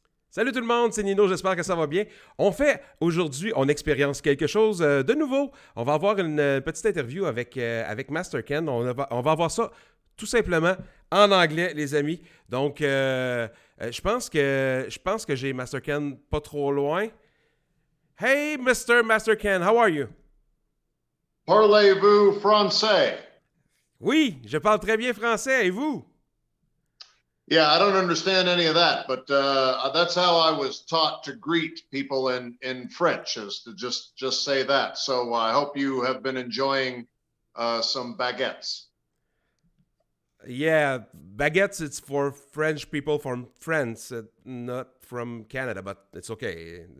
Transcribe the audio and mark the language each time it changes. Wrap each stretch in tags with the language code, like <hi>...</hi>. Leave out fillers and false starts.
<fr>Salut tout le monde, c'est Nino, j'espère que ça va bien. Aujourd'hui, on expérience quelque chose de nouveau. On va avoir une petite interview avec Master Ken. On va avoir ça tout simplement en anglais, les amis. Donc, je pense que j'ai Master Ken pas trop loin.</fr> <en>Hey, Master Ken, how are you?</en> <fr>Parlez-vous français? Oui, je parle très bien français. Et vous?</fr> <en>Yeah, I don't understand any of that, but that's how I was taught to greet people in French, is to just say that. So I hope you have been enjoying some baguettes. Yeah, baguettes, it's for French people from France, not from Canada, but it's okay.</en>